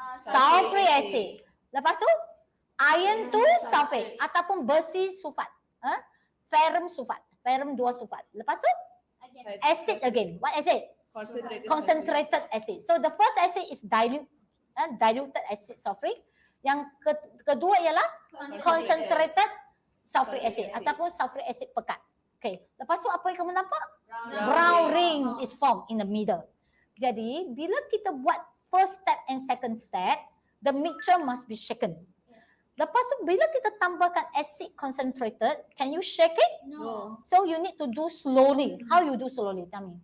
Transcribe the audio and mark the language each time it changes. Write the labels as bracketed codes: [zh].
[ms] Sulfuric acid. Lepas tu iron 2 sulfate ataupun besi sulfat. Ferrum sulfat. Ferrum 2 sulfat. Lepas tu [en] acid again. What acid? Concentrated acid. So the first acid is diluted acid sulfuric. [ms] Yang kedua ialah concentrated sulfuric acid ataupun sulfuric acid pekat. [en] Okay. [ms] Lepas tu apa yang kamu nampak? [en] Brown ring is formed in the middle. [ms] Jadi bila kita buat [en] first step and second step, the mixture must be shaken. [ms] Lepas tu bila kita tambahkan acid concentrated, [en] can you shake it? No. So you need to do slowly. How you do slowly? Tell me.